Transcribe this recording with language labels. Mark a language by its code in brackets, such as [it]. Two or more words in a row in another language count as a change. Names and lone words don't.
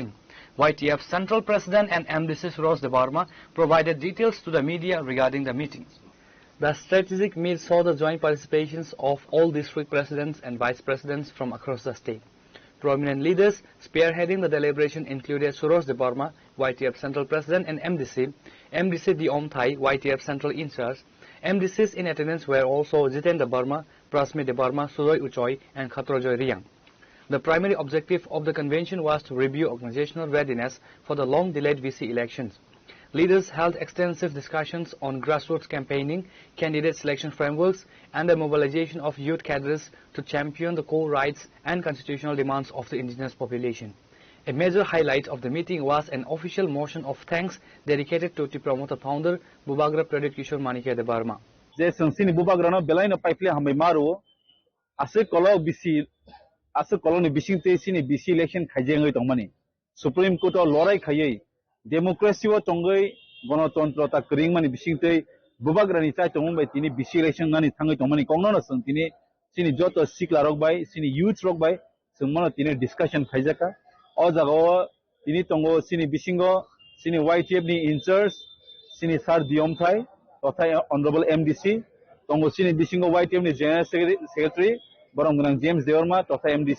[en] YTF Central President and MDC Suros Debarma provided details to the media regarding the meeting. The strategic meet saw the joint participations of all district presidents and vice presidents from across the state. Prominent leaders spearheading the deliberation included Suros Debarma, YTF Central President and MDC Diom Thai, YTF Central In Charge. MDCs in attendance were also Jiten Debarma, Prasmi Debarma, Suroy Uchoy, and Khatrojoy Riang. The primary objective of the convention was to review organizational readiness for the long-delayed VC elections. Leaders held extensive discussions on grassroots campaigning, candidate selection frameworks, and the mobilization of youth cadres to champion the core rights and constitutional demands of the indigenous population. A major highlight of the meeting was an official motion of thanks dedicated to the promoter founder Bubagra Pradit Kishore Manikya Debarma. [trp] जे संसिनी बुबाग्रा न बेलाइन पाइपले हामी मारो आसे कलोनी बिसिंते सिनी बिसि इलेक्शन खाइजेङै तंमानि [en] Supreme Court [trp] लराय खायै डेमोक्रेसी व तंगै गणतंत्रता करिंगमानि बिसिंते बुबाग्रानि चाइ तंबाय तिनि बिसि इलेक्शन नानि थाङै तंमानि कंगनन सं तिनि सिनी जत सिक्ला रकबाय सिनी यूथ रकबाय जोंमनो तिनि डिस्कशन खाइजाका अ जागाव तिनि तंगो सिनी बिसिंगो सिनी YTF नि इंचार्ज सिनी सार दियम थाय तथा [en] Honourable MDC [trp] तंगो सिनी बिसिंगो YTF नि [en] General Secretary [trp] बरमगनां जेम्स देवर्मा तथा MDC